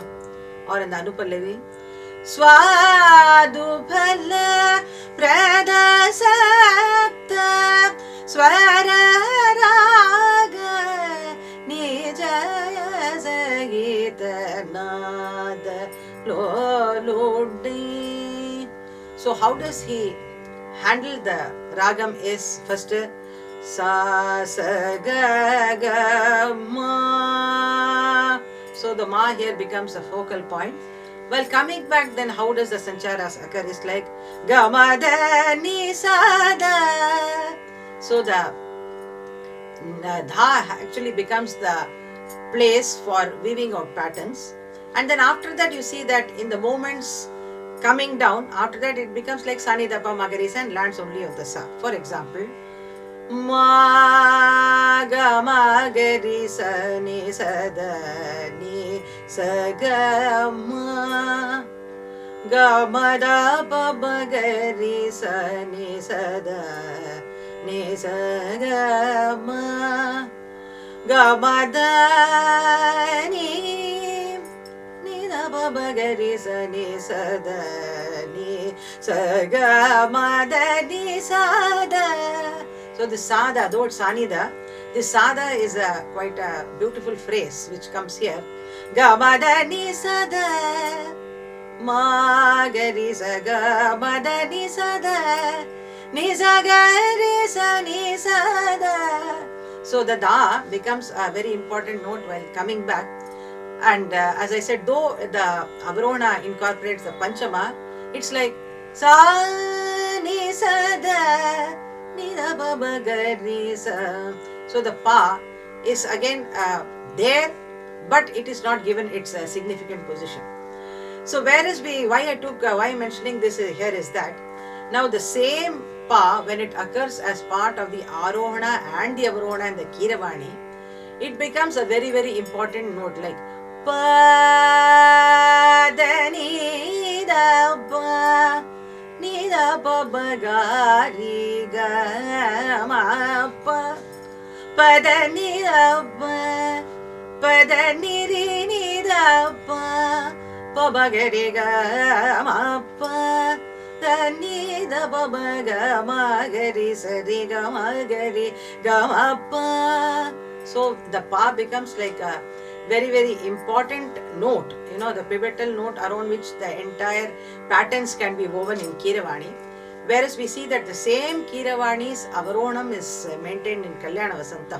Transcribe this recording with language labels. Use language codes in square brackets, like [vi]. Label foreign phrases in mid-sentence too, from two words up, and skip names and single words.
[en] Or in the Anupallavi, [te] స్వాదుఫల ప్రదసప్త స్వర రాగ నిజయ సంగీత నాద లోలోదే. [en] So how does he handle the ragam is first Sa Sa Ga Ga Ma. So the Ma here becomes a focal point. Well, coming back, then how does the Sancharas occur? It's like Ga Ma Da Ni Sa Da. So the Dha actually becomes the place for weaving out patterns. And then after that you see that in the moments coming down, after that it becomes like Sa Ni Da Pa Ma Ga Re Sa and lands only on the Sa. For example, Ma ga ma ga ri sa ni sa da ni sa ga ma ga ma da pa ma ga ri sa ni sa da ni sa ga ma ga ma da ni da pa ma ga ri sa ni sa da ni sa ga ma da ni sa da. So the Sada, though it's Sanida, this Sada is quite a beautiful phrase which comes here. Ga ma da ni sa da ma ga ri sa ga ma da ni sa da ni sa ga ri sa ni sa da. So the Da becomes a very important note while coming back. And as I said, though the Avarona incorporates the Panchama, it's like Sa ni sa da nida pa ba ga re sa. So the pa is again there, but it is not given its significant position. So whereas why I'm mentioning this here is that now the same pa, when it occurs as part of the Arohana and the Avarohana and the Kiravani, it becomes a very, very important note, like pa da ni da pa ni da pa ba ga ri ga ma pa pa da ni da pa da ni ri ni da pa pa ba ga ri ga ma pa da ni da pa ba ga ma ga ri sa ri ga ma ga ri ga ma pa. So the pa becomes like a very, very important note, the pivotal note around which the entire patterns can be woven in Kiravani. Whereas we see that the same Kiravani's Avaronam is maintained in Kalyana Vasantham.